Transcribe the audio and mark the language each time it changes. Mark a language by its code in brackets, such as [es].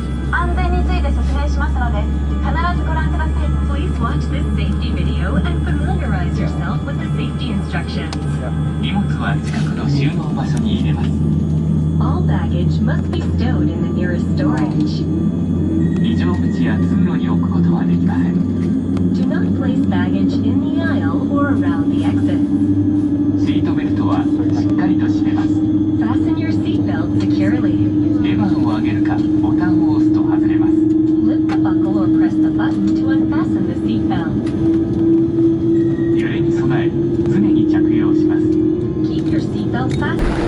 [ja] 安全について説明しますので、必ずご覧ください。 [en] Please watch this safety video and familiarize yourself with the safety instructions. [ja] 荷物は近くの収納場所に入れます。 [en] All baggage must be stowed in the nearest storage. [ja] 非常口や通路に置くことはできません。 [en] Do not place baggage in the aisle or around the exit. [ja] シートベルトはしっかりと締めます。 [en] Fasten your seatbelt securely. [ja] レバーを上げるかボタンを押すと外れます。 [en] Lift the buckle or press the button to unfasten the seatbelt. [ja] 揺れに備え常に着用します。 [en] Keep your seatbelt fastened.